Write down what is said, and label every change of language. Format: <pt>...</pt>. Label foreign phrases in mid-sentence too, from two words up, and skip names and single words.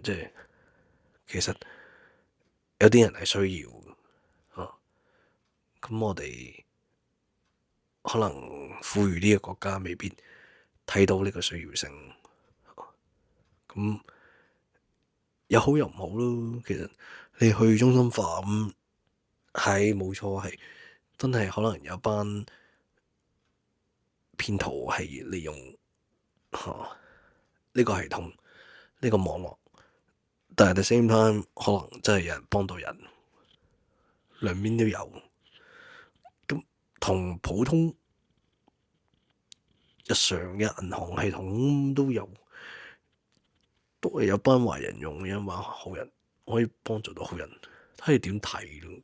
<yue>即係其實有啲人係需要咁我哋可能富裕啲嘅國家未必睇到呢個需要性，咁有好有唔好咯。其實你去中心化咁係冇錯，係真係可能有班騙徒係利用呢個系統呢個網絡，但係</yue> <en>at the same time</en> <yue>可能真係有人幫到人，兩邊都有。咁同普通日常嘅銀行系統都有，都係有班壞人用嘅，嘛好人可以幫助到好人，睇你點睇咯。</yue>